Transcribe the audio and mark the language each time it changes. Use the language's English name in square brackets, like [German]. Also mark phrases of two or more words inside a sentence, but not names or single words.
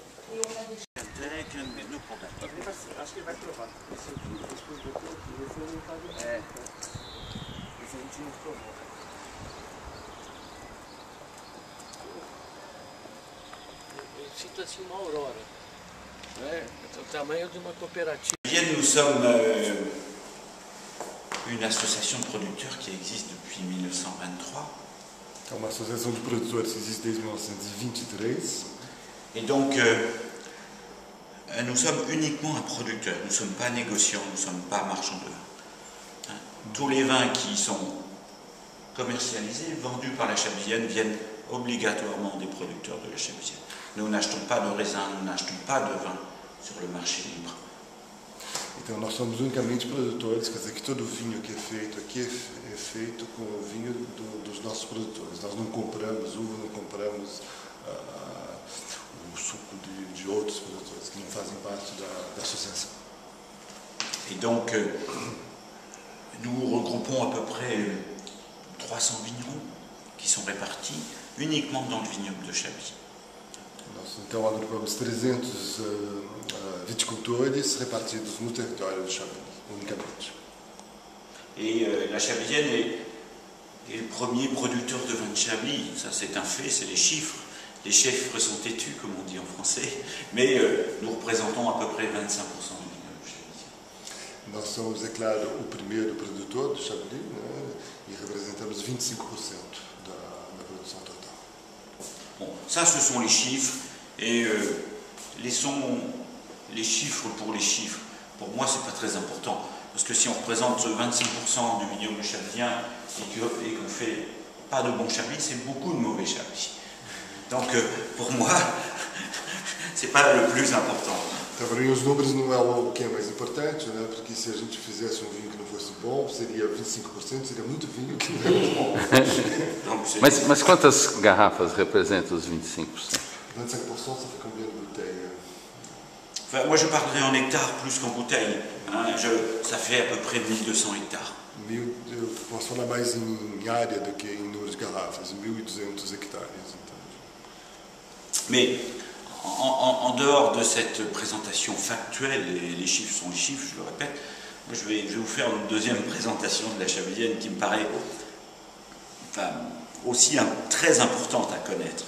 [Portuguese] Acho que ele vai provar. Esse a gente não provou. Eu sinto assim uma aurora, né? O tamanho de uma coopérative. [French] Nous sommes une association de producteurs qui existe depuis 1923. [Portuguese] É uma associação de produtores que existe desde 1923. [French] Et donc, nous sommes uniquement un producteur. Nous ne sommes pas négociants, nous ne sommes pas marchands de vin. Tous les vins qui sont commercialisés, vendus par la Chablisienne, viennent obligatoirement des producteurs de la Chablisienne. Nous n'achetons pas de raisin, nous n'achetons pas de vin sur le marché libre. [Portuguese] Então nós somos unicamente produtores, quer dizer que todo o vinho que é feito aqui é feito com o vinho dos nossos produtores. Nós não compramos uva, não compramos o suco de outros produtores que não fazem parte da associação. [French] Et donc, nous regroupons à peu près 300 vignerons qui sont répartis uniquement dans le vignoble de Chablis. [Portuguese] Nós então agrupamos 300 viticultores repartidos no território de Chablis, unicamente. [French] Et la Chablisienne est le premier producteur de vin de Chablis. Ça, c'est un fait, c'est les chiffres. Les chiffres sont têtus, comme on dit en français, mais nous représentons à peu près 25% du vignoble chablisien. [Portuguese] Nós somos, é claro, o primeiro produtor de Chablis, né, e representamos 25% da produção total. [French] Bon, ça, ce sont les chiffres, et les chiffres pour les chiffres. Pour moi, c'est pas très important, parce que si on représente 25% du vignoble chablisien et qu'on fait pas de bons Chablis, c'est beaucoup de mauvais Chablis. Donc, pour moi, c'est pas le plus important. [Portuguese] Então, para mim, os números não é o que é mais importante, né? Porque se a gente fizesse um vinho que não fosse bom, seria 25%, seria muito vinho que não é bom. [French] Donc, [Portuguese] mas quantas garrafas representam os 25%? [French] 25%, ça fait combien de bouteilles? Enfin, moi, je parlerai en hectares plus qu'en bouteilles. Hein. Ça fait à peu près 1200 hectares. [Portuguese] Eu posso falar mais em área do que em número de garrafas, 1.200 hectares. Então. [French] Mais en dehors de cette présentation factuelle, et les chiffres sont les chiffres, je le répète, moi, je vais vous faire une deuxième présentation de la Chablisienne qui me paraît aussi très importante à connaître.